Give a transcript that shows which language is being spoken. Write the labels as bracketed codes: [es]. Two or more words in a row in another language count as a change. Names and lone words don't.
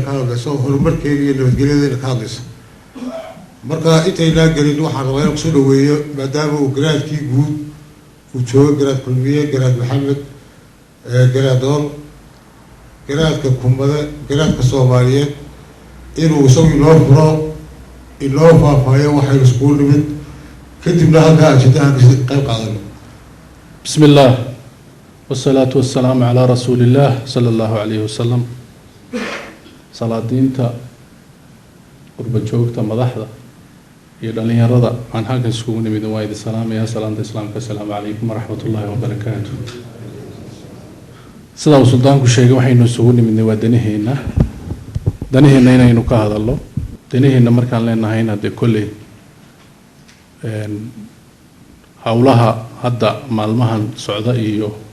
[so] ka hadlaysa oo horumarkeena iyo nabadgelyadeena ka hadlaysa marka intayna galin waxaan rabaa inaan soo dhaweeyo maadaama uu garaadkii guud uu joogo garaad kulmiye garaad Maxamed garaad Dool garaadka kumbada garaadka Soomaaliyeed inuu isagu inoo furo inoo faafaayo waxay isku nimid kadibna halka ajidaha ka qayb qaadano [ar] بسم الله والصلاة والسلام على رسول الله صلى الله عليه وسلم [so] salaadiinta qurba joogta madaxda iyo dhalinyarada aan halkan iskugu nimid waa idin salaamaya salaanta islaamka [ar] السلام عليكم ورحمة الله وبركاته [so] sida suldaanku sheegay waxaynu isugu nimidnay waa danaheena inaynu ka hadalno danaheena markaan leenahay hadda kulli hawlaha hadda maalmahan socda iyo